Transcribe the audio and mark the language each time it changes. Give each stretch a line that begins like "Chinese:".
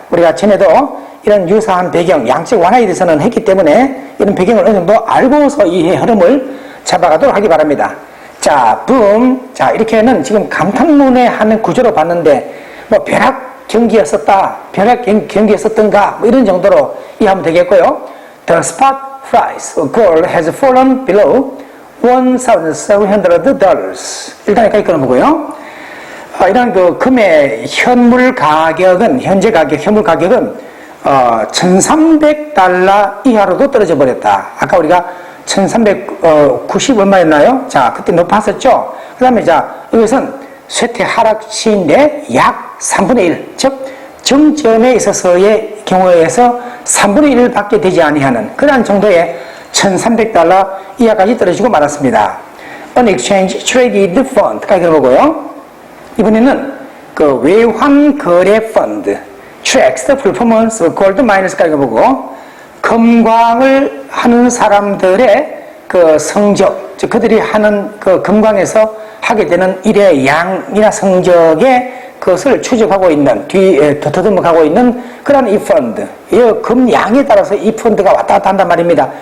Korean: 우리가 전에도 이런 유사한 배경, 양적 완화에 대해서는 했기 때문에 이런 배경을 어느 정도 알고서 이해 흐름을 잡아가도록 하기 바랍니다. 자, 자, 이렇게는 지금 감탄문에 하는 구조로 봤는데, 뭐, 벼락 경기였었다, 벼락 경기였었던가, 뭐 이런 정도로 이해하면 되겠고요.
English: The spot price of gold has fallen below $1,700.
Korean: 일단 여기까지 끊어보고요. 이런 그 금의 현물 가격은, 현재 가격, 현물 가격은, $1,300 이하로도 떨어져 버렸다. 아까 우리가 1390 얼마였나요? 자, 그때 높았었죠? 그 다음에 자, 이것은 쇠퇴 하락 시인데 약 3분의 1, 즉, 정점에 있어서의 경우에서 3분의 1밖에 되지 아니하는 그러한 정도의 $1,300 이하까지 떨어지고 말았습니다. Unexchanged Traded Fund까지 보고요. 이번에는 그 외환 거래 펀드,
English: Tracks the Performance of Gold Miners
Korean: 까지 보고, 금광을 하는 사람들의 그 성적, 즉 그들이 하는 그 금광에서 하게 되는 일의 양이나 성적의 그것을 추적하고 있는, 뒤에 더듬어가고 있는 그런 이 펀드, 이 금양에 따라서 이 펀드가 왔다 갔다 한단 말입니다.